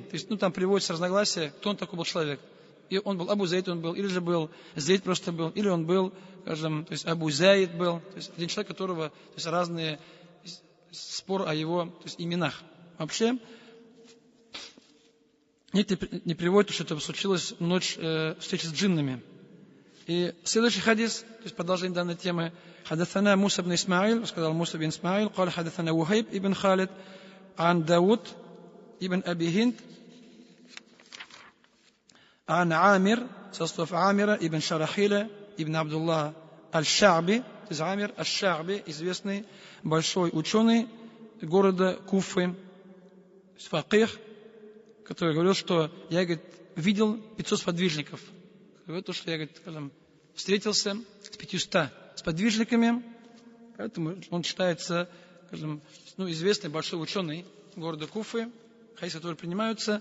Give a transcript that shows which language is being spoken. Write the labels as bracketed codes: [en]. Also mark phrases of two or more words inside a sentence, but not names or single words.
[ru] То есть, там приводится разногласие, кто он такой был человек. И он был Абу Зейд, он был, или же был Зейд просто был, или он был, скажем, то есть Абу Зайд был, то есть один человек, которого, то есть разные спор о его, то есть именах. Вообще, некоторые не приводят, что это случилось в ночь встречи с джиннами. И следующий хадис, то есть продолжение данной темы, [ar] حدثنا موسى بن إسماعيل, сказал Муса бин Исмаил, قال حدثنا وهيب ابن خالد عن داود ابن أبي هند عن عامر سأصطف عامر ابن شرحيل ابن عبد الله الشعبي, [ru] то есть Амир Аш-Ша'би, известный большой ученый города Куфы, факих, который говорил, что я, говорит, видел 500 сподвижников. То, что я, говорит, скажем, встретился с 500 сподвижниками, поэтому он считается, скажем, известный большой ученый города Куфы, хадисы, которые принимаются.